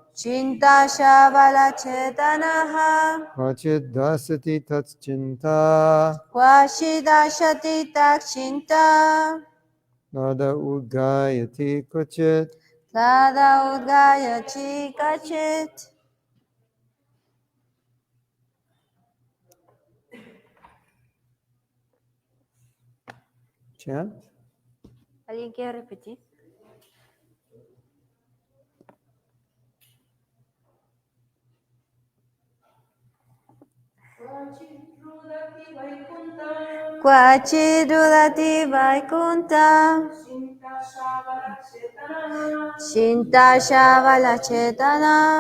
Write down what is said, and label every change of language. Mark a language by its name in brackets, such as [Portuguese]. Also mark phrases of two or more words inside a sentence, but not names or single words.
[Sanskrit] Kvachit Dasati Tat Chinta Lada Udgayati Kvachit Chant. [Spanish] ¿Alguien quiere repetir? [Sanskrit] Kvachidrudati Vaikunta Shinta Shavala Chetana